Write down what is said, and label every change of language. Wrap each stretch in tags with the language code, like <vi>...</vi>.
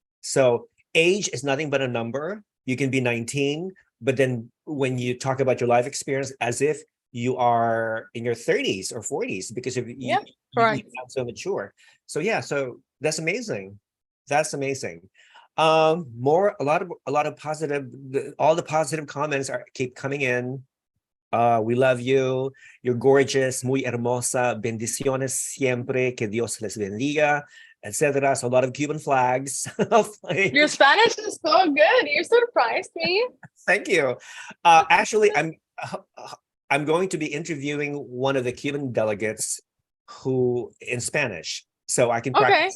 <en>So age is nothing but a number. You can be 19, but then when you talk about your life experience, as if you are in your 30s or 40s, because of Yeah, you correct. sound so mature. So yeah, so that's amazing. That's amazing. A lot of positive, all the positive comments keep coming in. We love you. You're gorgeous,</en> <es>muy hermosa. Bendiciones siempre. Que Dios les bendiga.</es> <en>and said that us a lot of Cuban flags. Your Spanish is so good. You surprised me. Thank you. Actually, I'm going to be interviewing one of the Cuban delegates who in Spanish, so I can practice.</en>